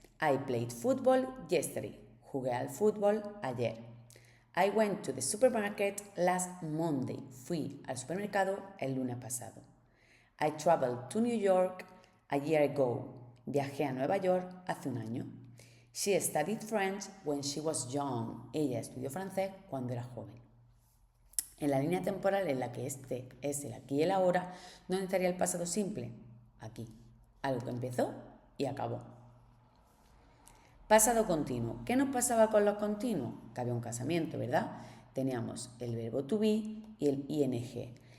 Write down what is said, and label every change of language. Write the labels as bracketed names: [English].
[English] I played football yesterday. [Spanish] Jugué al fútbol ayer. [English] I went to the supermarket last Monday. [Spanish] Fui al supermercado el lunes pasado. [English] I traveled to New York a year ago. [Spanish] Viajé a Nueva York hace un año. [English] She studied French when she was young. [Spanish] Ella estudió francés cuando era joven. En la línea temporal en la que este es el aquí y el ahora, ¿dónde estaría el pasado simple? Aquí. Algo que empezó y acabó. Pasado continuo. ¿Qué nos pasaba con los continuos? Que había un casamiento, ¿verdad? Teníamos el verbo to be y el ing.